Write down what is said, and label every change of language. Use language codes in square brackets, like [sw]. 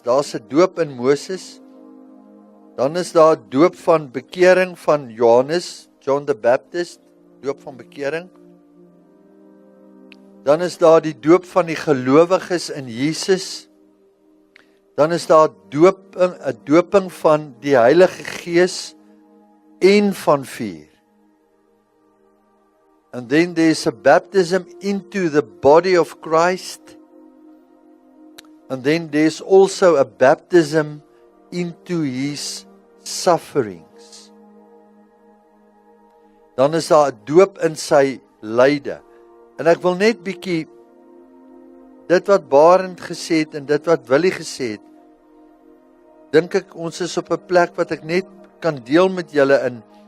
[af] Daar's 'n doop in Moses. Dan is daar 'n doop van bekering van Johannes, John the Baptist, doop van bekering. Dan is daar die doop van die gelowiges in Jesus. Dan is daar 'n doping van die Heilige Gees en van vuur. [en] And then there's a baptism into the body of Christ. And then there's also a baptism into his sufferings. [af] Dan is daar 'n doop in sy lyde. En ek wil net bietjie dit wat Barend gesê het en dit wat Willie gesê het, dink ek ons is op 'n plek wat ek net kan deel met julle in.